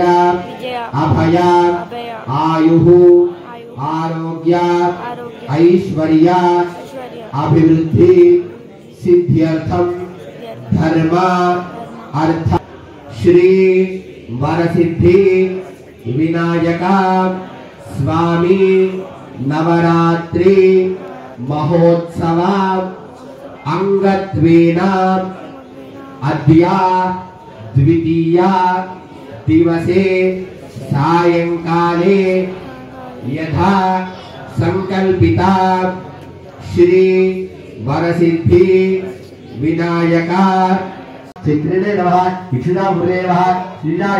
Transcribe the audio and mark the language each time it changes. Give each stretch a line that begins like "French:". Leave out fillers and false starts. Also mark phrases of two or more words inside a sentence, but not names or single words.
Sanskrit: అభయ ఆయుః ఆరోగ్య ఐశ్వర్య అభివృద్ధి సిద్ధ్యర్థం ధర్మ అర్థ శ్రీ వరసిద్ధి వినాయక స్వామి నవరాత్రి మహోత్సవ అంగత్వేన అద్య ద్వితీయ दिवसे सायंकाले यथा संकल्पिता श्री वरसिद्धि विनायक चित्रिणे नमः इक्षुदापुरे नमः श्रीजाय